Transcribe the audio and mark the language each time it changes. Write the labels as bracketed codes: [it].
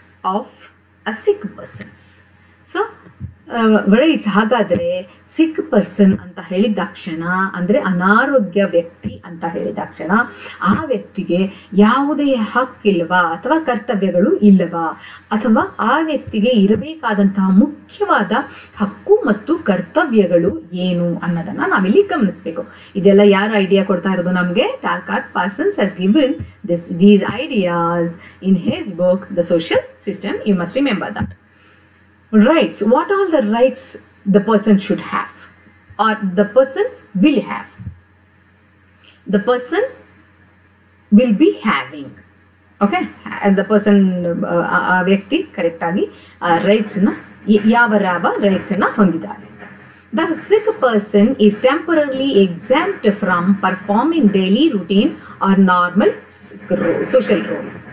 [en] of a sick persons. So [kn] rights ಹಾಗಾದರೆ ಸಿಕ್ person ಅಂತ ಹೇಳಿದಾಕ್ಷಣ ಅಂದರೆ ಅನಾರೋಗ್ಯ ವ್ಯಕ್ತಿ ಅಂತ ಹೇಳಿದಾಕ್ಷಣ ಆ ವ್ಯಕ್ತಿಗೆ ಯಾವುದೇ ಹಕ್ಕಿಲ್ವಾ ಅಥವಾ ಕರ್ತವ್ಯಗಳು ಇಲ್ಲವಾ, ಅಥವಾ ಆ ವ್ಯಕ್ತಿಗೆ ಇರಬೇಕಾದಂತಹ ಮುಖ್ಯವಾದ ಹಕ್ಕು ಮತ್ತು ಕರ್ತವ್ಯಗಳು ಏನು ಅನ್ನೋದನ್ನು ನಾವಿಲ್ಲಿ ಗಮನಿಸಬೇಕು. ಇದೆಲ್ಲ ಯಾರು ಐಡಿಯಾ ಕೊಡ್ತಾ ಇರೋದು ನಮಗೆ? [en] Talcott Parsons has given these ideas in his book The Social System. You must remember that. Rights. What all the rights the person should have or the person will have? The person will be having. Okay? And the person, [kn] ವ್ಯಕ್ತಿ correct ಆಗಿ ರೈಟ್ಸ್ನ ಯಾವ ರೈಟ್ಸನ್ನು ಹೊಂದಿದ್ದಾರೆ. [en] The sick person is temporarily exempt from performing daily routine or normal social role.